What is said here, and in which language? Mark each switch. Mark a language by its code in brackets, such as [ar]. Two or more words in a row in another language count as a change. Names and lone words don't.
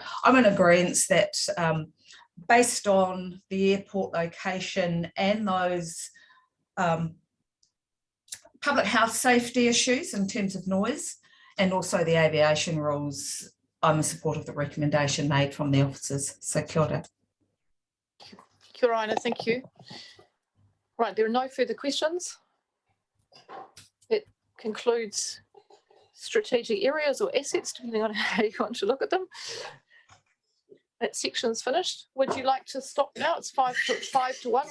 [en] I'm in agreement that based on the airport location and those public health safety issues in terms of noise and also the aviation rules, I'm in support of the recommendation made from the officers. [mi] So kia ora. Kia ora, [en] thank you. Right, there are no further questions. That concludes strategic areas or assets, depending on how you want to look at them. That section's finished. Would you like to stop now? It's 5 to 1.